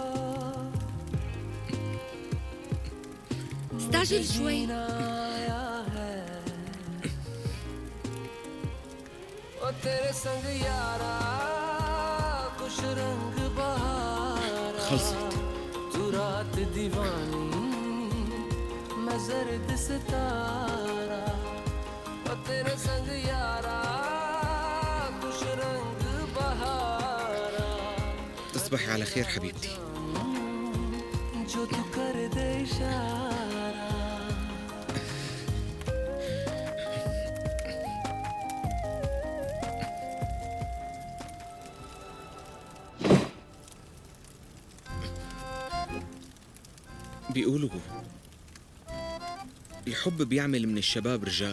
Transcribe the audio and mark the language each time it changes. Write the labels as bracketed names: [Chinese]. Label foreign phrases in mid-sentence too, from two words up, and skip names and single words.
[Arabic] استعجل شوي. [Hindi] जीना आया है ओ तेरे संग यारा कुछ रंग बहारा [Arabic] خلصت. [Hindi] तू रात दीवानी मैं जर्द सितारा ओ तेरे संग यारा कुछ रंग बहारा [Arabic] تصبحي على خير حبيبتي. [Hindi] जो तू कर दे इशारा [Arabic] بيقولوا الحب بيعمل من الشباب رجال.